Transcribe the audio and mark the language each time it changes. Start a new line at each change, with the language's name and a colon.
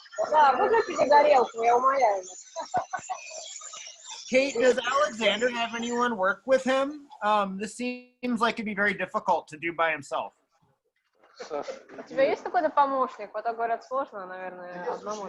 Russian: Да, выключите горелку, я умоляю.
English: Kate, does Alexander have anyone work with him? This seems like it'd be very difficult to do by himself.
Russian: У тебя есть какой-то помощник? Вот так говорят, сложно, наверное, одному.